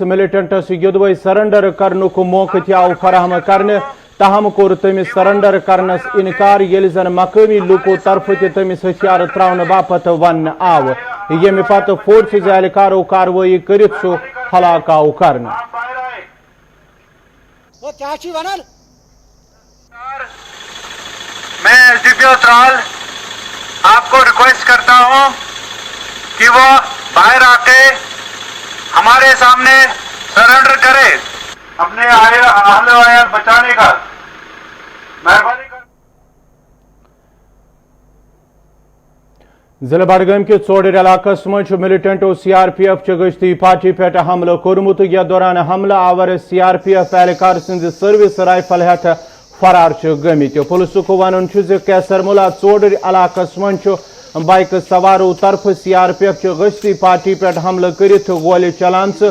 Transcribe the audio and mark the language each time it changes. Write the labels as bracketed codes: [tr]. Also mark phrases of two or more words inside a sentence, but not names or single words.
[ks] ملٹنٹس یوٚدوے سرنڈر کرنُک موقعہٕ تہِ آو فراہم کرنہٕ تاہم کوٚر تٔمِس سرنڈر کرنس انکار ییٚلہِ زن مقٲمی لوٗکو طرفہٕ تہِ تٔمِس ہتھیار تراونہٕ باپتھ وننہٕ آو ییٚمہِ پتہٕ فورسز اہلکارو کاروٲیی کٔرِتھ سُہ ہلاک آو کرنہٕ [ur] میں SDPO ترال آپ کو ریکویسٹ کرتا ہوں کہ وہ باہر آ کے ہمارے سامنے سرنڈر کرے اپنے اہل وعیال بچانے کا مہربانی کر [ks] ضلع بڈگام کِس ژوڈٕرۍ علاقس منٛز چھُ ملٹنٹو CRPF چہِ گشتی پارٹی پٮ۪ٹھ حملہٕ کوٚرمُت یتھ دوران حملہٕ آور CRPF اہلکار سٕنٛزِ سٔروِس رائفل ہٮ۪تھ فرار چھِ گٔمٕتۍ پُلسُک ونُن چھُ زِ کیسرملا ژوڈٕرۍ علاقس منٛز چھُ بائکہٕ سوارو طرفہٕ CRPF چہِ گشتی پارٹی پٮ۪ٹھ حملہٕ کٔرِتھ گولہِ چلان